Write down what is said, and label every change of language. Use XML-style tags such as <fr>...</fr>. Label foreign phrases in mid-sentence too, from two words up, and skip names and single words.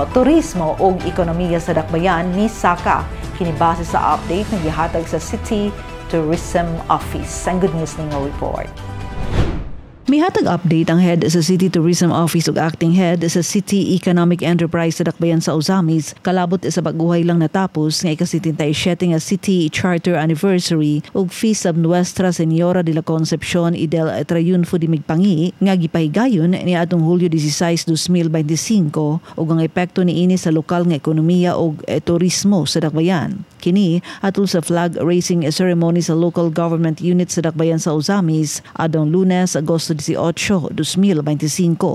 <ceb>Turismo ug ekonomiya sa dakbayan ni Saka kinibase sa update na gihatag sa City Tourism Office. Ang</ceb> <en>good news</en> <ceb>ning report. Mihatag update ang head sa City Tourism Office ug</ceb> <en>acting head</en> <ceb>sa City Economic Enterprise sa dakbayan sa Ozamis kalabot sa pagguhay lang natapos nga ika-77 nga City Charter Anniversary ug Feast of Nuestra Señora de la Concepcion y del Triunfo de Migpangi nga gipahigayon ni atong Hulyo 16, 2025 ug ang epekto niini sa lokal nga ekonomiya ug turismo sa dakbayan. Kini atul sa</ceb> <en>flag raising ceremony</en> <ceb>sa</ceb> <en>local government unit</en> <ceb>sa dakbayan sa Ozamis adtong Lunes, Agosto 18, 2025.</ceb>